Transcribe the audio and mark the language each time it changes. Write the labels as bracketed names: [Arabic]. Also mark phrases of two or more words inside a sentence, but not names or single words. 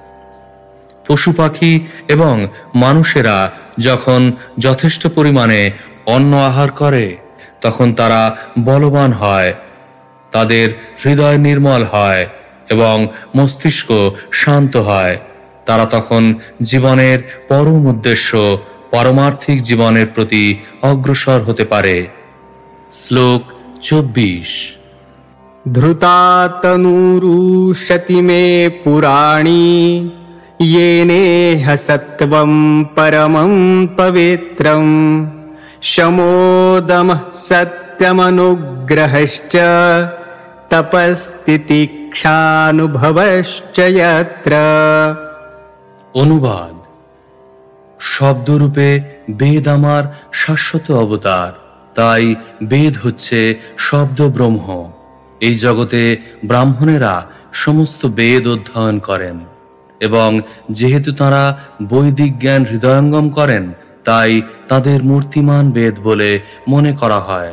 [Bangla] পশু পাখি এবং মানুষেরা যখন যথেষ্ট পরিমাণে অন্ন আহার করে তখন তারা বলবান হয়, তাদের হৃদয় নির্মল হয় এবং মস্তিষ্ক শান্ত হয়। তারা তখন জীবনের পরম উদ্দেশ্য পারমার্থিক জীবনের প্রতি অগ্রসর হতে পারে। শ্লোক 24। [Sanskrit] धृता तनूरुष्यति मे पुराणी येनेह सत्वं परमं पवित्रं शमो दमः सत्यमनुग्रहश्च तपस्तितिक्षानुभवश्च यत्र। [Bangla] অনুবাদ: শব্দরূপে বেদ আমার শাশ্বত অবতার, তাই বেদ হচ্ছে শব্দ ব্রহ্ম। এই জগতে ব্রাহ্মণেরা সমস্ত বেদ অধ্যয়ন করেন এবং যেহেতু তারা বৈদিক জ্ঞান হৃদয়ঙ্গম করেন, তাই তাদের মূর্তিমান বেদ বলে মনে করা হয়।